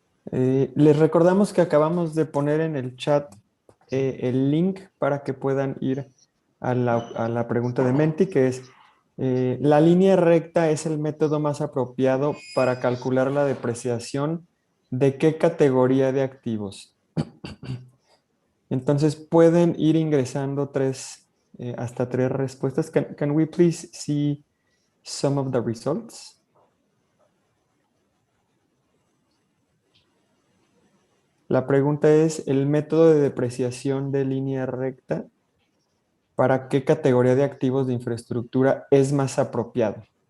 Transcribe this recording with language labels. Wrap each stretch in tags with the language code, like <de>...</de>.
<es>Les recordamos que acabamos de poner en el chat el link para que puedan ir a la pregunta de Menti, que es la línea recta es el método más apropiado para calcular la depreciación de qué categoría de activos. Entonces pueden ir ingresando hasta tres respuestas.</es> <en>Can we please see some of the results?</en> <es>La pregunta es, ¿el método de depreciación de línea recta para qué categoría de activos de infraestructura es más apropiado?</es>